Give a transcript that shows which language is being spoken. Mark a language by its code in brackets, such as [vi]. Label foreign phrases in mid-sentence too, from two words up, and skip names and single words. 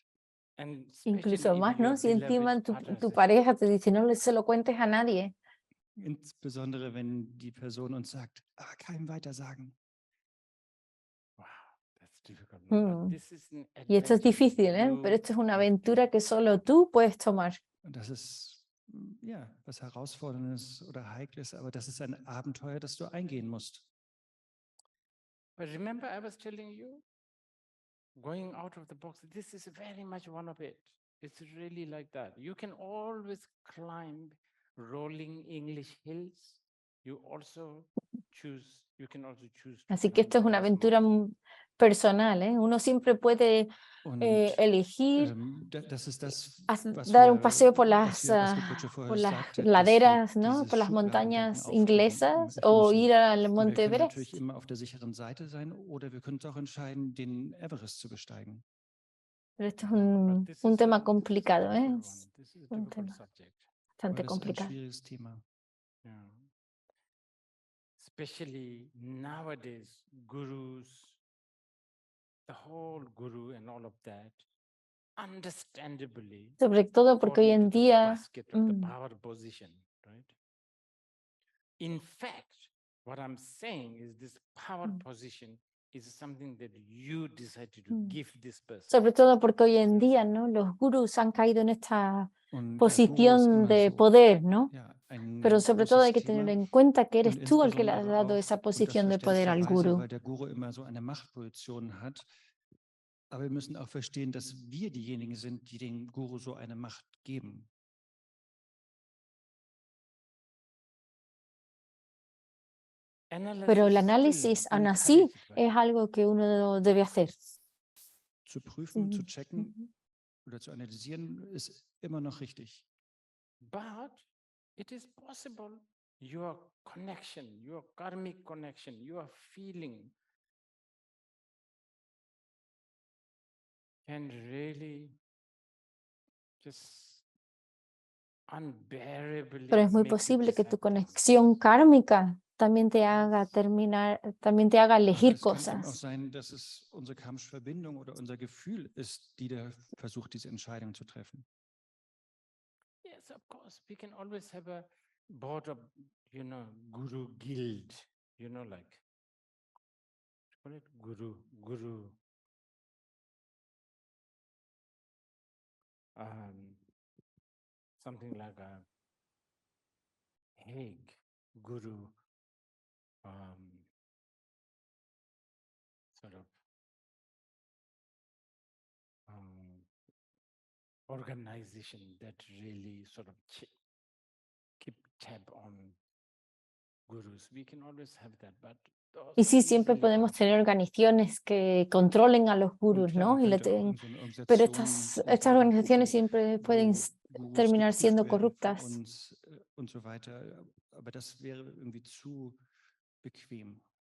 [en] And especially [es] Incluso [en] if [es] más, [en] your [es] ¿no? Si encima [en] beloved partner [es] tu [en] says, [es] pareja te dice, no se lo cuentes a nadie. [de] Insbesondere wenn die Person uns sagt, keinem weitersagen. [en] wow, that's difficult. No? But Mm. this is an [es] Y esto es [en] adventure [es] difícil, ¿eh? [en] you [es] Pero esto es una [en] have to [es] aventura que solo tú puedes tomar. [de] Und das ist ja, was Herausforderndes oder Heikles, aber das ist ein Abenteuer, das du eingehen musst. [en] But remember, I was telling you, going out of the box, this is very much one of it. It's really like that. You can always climb rolling English hills. You can also choose to [es] Así que esto es [en] climb [es] una [en] Ice [es] aventura [en] Mountain. [es] personal, ¿eh? Uno siempre puede [de] Und [es] elegir [de] das ist das, [es] dar un paseo por las, [de] was Butcher [es] por [de] vorher [es] las [de] sagte, dass wir [es] laderas, ¿no? [de] dieses [es] Por las [de] Schubladendenken [es] montañas [de] aufgeben [es] inglesas o [de] müssen. [es] ir al [de] Und wir [es] Monte [de] können natürlich [es] Everest. [de] immer auf der sicheren Seite sein oder wir können uns auch entscheiden, den Everest zu besteigen. [es] Pero esto es [en] But this [es] un [en] is [es] tema [en] a [es] complicado, ¿eh? [en] difficult [es] Es [en] one. This is a [es] un [en] difficult [es] tema [en] subject. [es] bastante [de] Aber das ist ein [es] complicado. [de] schwieriges Thema. [en] Yeah. Especially nowadays, gurus, the whole guru and all of that, understandably, [es] Sobre todo porque [en] fall [es] hoy en [en] into the [es] día, [en] basket of the power position, right? In fact, what I'm saying is this power position is something that you decided to give this person. [es] sobre todo porque hoy en día, ¿no? Los gurús han caído en esta [de] Und [es] posición de poder, ¿no? [de] ja, ein [es] Pero sobre todo hay que [de] großes [es] tener [de] Thema. [es] en cuenta que eres [de] Und [es] tú el que le has [de] insbesondere [es] dado [de] auch, [es] esa [de] und das [es] posición de poder al [de] verständlicherweise, [es] gurú. [de] weil der Guru immer so eine Machtposition hat. Aber wir müssen auch verstehen, dass wir diejenigen sind, die dem Guru so eine Macht geben. [es] Pero el análisis aún así es algo que uno debe hacer. [de] Zu prüfen, zu checken oder zu analysieren ist immer noch richtig. [en] But it is possible your connection, your karmic connection, your feeling can really just unbearably [es] Pero es muy [en] make you [es] posible que tu [en] decide things. [es] conexión kármica también te haga también te haga [de] Aber [es] elegir [de] es kann eben auch [es] cosas. [de] sein, dass es unsere karmische Verbindung oder unser Gefühl ist, die da versucht, diese Entscheidung zu treffen. [en] Yes, of course. We can always have a board of, guru guild, like, call it guru. Something like a Hague guru, sort of organization that really sort of keep tab on gurus. We can always have that, but [es] Y sí, siempre podemos tener organizaciones que controlen a los gurús, ¿no? Pero estas organizaciones siempre pueden terminar siendo corruptas. [de] Und so weiter. Aber das wäre irgendwie zu bequem.